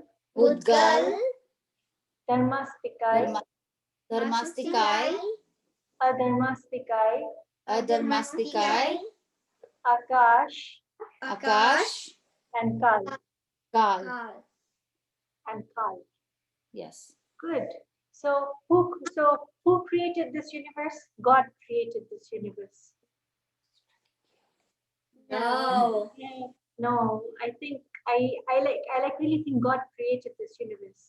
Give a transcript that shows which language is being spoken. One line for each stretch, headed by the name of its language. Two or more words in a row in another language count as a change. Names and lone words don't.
English: Pudgal. Dharmastikai, Dharmastikai. Adharmastikai, Adharmastikai. Akash, Akash. and Kal. Kal. Kal. And Kal. Yes. Good. So who created this universe? God created this universe. No. No, I think I really think God created this universe.